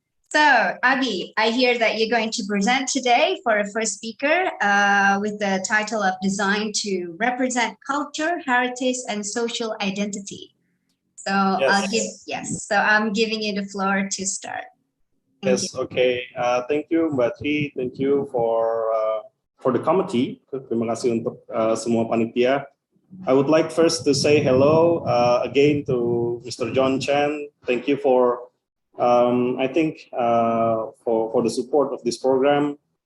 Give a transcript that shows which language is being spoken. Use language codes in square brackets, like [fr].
[en] So, Abby, I hear that you're going to present today for a first speaker with the title of Design to Represent Culture, Heritage, and Social Identity. So Yes. So I'm giving you the floor to start. Thank you. Okay. Thank you, Mbak Tri. Thank you for the committee. [id] Terima kasih untuk semua panitia. [en] I would like first to say hello again to Mr. John Chen. Thank you for I think for the support of this program.